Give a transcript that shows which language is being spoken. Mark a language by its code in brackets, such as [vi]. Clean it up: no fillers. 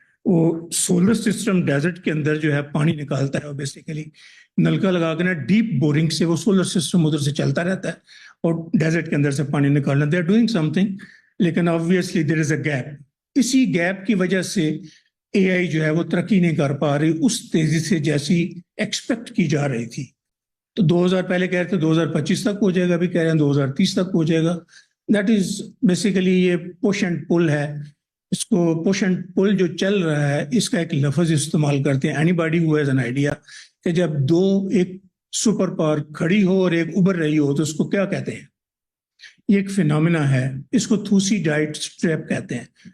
[ur] وہ solar system desert کے اندر جو ہے پانی نکالتا ہے, اور بیسیکلی نلکا لگا کے نا ڈیپ بورنگ سے وہ سولر سسٹم ادھر سے چلتا رہتا ہے اور ڈیزرٹ کے اندر سے پانی نکالنا. [en] They are doing something, لیکن obviously there is a gap. [ur] اسی گیپ کی وجہ سے اے آئی جو ہے وہ ترقی نہیں کر پا رہی اس تیزی سے جیسی ایکسپیکٹ کی جا رہی تھی. تو 2000 پہلے کہہ رہے تھے 2025 تک ہو جائے گا, ابھی کہہ رہے ہیں 2030 تک ہو جائے گا. دیٹ از بیسیکلی یہ پش اینڈ پل ہے. اس کو پش اینڈ پل جو چل رہا ہے اس کا ایک لفظ استعمال کرتے ہیں, [en] anybody who has an idea, [ur] کہ جب دو ایک سپر پاور کھڑی ہو اور ایک ابھر رہی ہو تو اس کو کیا کہتے ہیں؟ یہ ایک فینومینا ہے, اس کو تھوسیڈائڈس ٹریپ کہتے ہیں.